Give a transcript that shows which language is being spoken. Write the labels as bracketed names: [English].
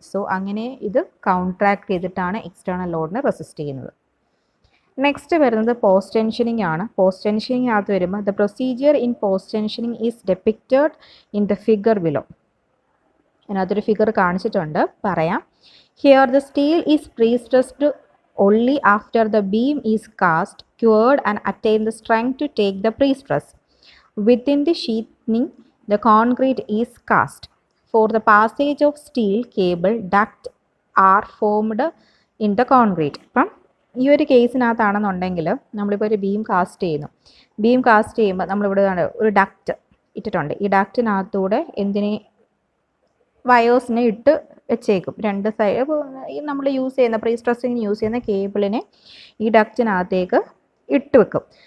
[Malayalam] So അങ്ങനെ ഇത് കൗൺട്രാക്ട് ചെയ്തിട്ടാണ് എക്സ്റ്റേണൽ ലോഡിനെ റെസിസ്റ്റ് ചെയ്യുന്നത്. നെക്സ്റ്റ് വരുന്നത് പോസ്റ്റ് ടെൻഷനിങ് ആണ്. പോസ്റ്റ് ടെൻഷനിങ്ങിനകത്ത് വരുമ്പോൾ [English] The procedure in post tensioning is depicted in the figure below. [Malayalam] അതിനകത്തൊരു ഫിഗർ കാണിച്ചിട്ടുണ്ട്, പറയാം. [English] Here the steel is pre stressed only after the beam is cast, cured and attain the strength to take the pre-stress. Within the sheathing, the concrete is cast. For the passage of steel cable, ducts are formed in the concrete. [Malayalam] അപ്പം ഈ ഒരു കേസിനകത്താണെന്നുണ്ടെങ്കിൽ നമ്മളിപ്പോൾ ഒരു beam cast ചെയ്യുമ്പോൾ നമ്മളിവിടെ ഒരു duct ഇട്ടിട്ടുണ്ട്. ഈ ഡക്റ്റിനകത്തൂടെ വയേഴ്സിനെ ഇട്ട് വെച്ചേക്കും. രണ്ട് സൈഡ് നമ്മൾ യൂസ് ചെയ്യുന്ന പ്രീ സ്ട്രെസ്സിങ് യൂസ് ചെയ്യുന്ന കേബിളിനെ ഈ ഡക്റ്റിനകത്തേക്ക് ഇട്ട് വെക്കും.